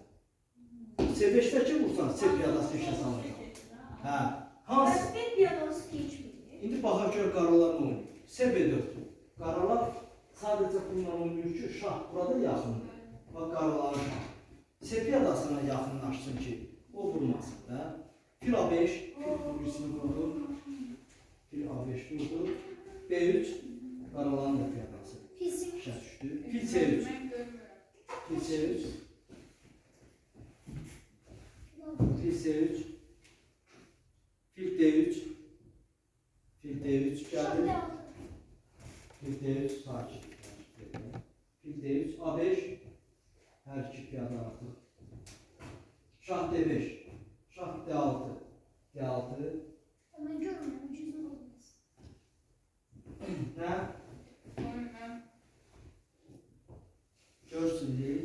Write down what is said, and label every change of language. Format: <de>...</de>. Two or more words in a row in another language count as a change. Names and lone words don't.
<az>C5-dəki vursan, C piyadası işə salacaq. Hə, hansı? B piyadası keçmir. İndi baxaq gör qaralar nə oynayır. CB4. Qaralar sadəcə bununla oynayır ki, şah burada yaxındır. Bax, qaraların şah. C piyadasına yaxınlaşsın ki, o vurmasın da. Fil A5, fil vurucusunu vurdu. Fil A5 vurdu. B3, qaraların da piyadası. İşə düşdü. Fil C3. Fil C3. Fil C3. Fil D3. Fil D3 gəldi. Fil D3 sakit. Fil D3 A5. Hər iki piyada artıq. Şah D5. Şah D6. D6.</az> <tr>Ama görmüyorum, cüzüm olmaz.</tr> <az>Nə? Görsün deyil.</az>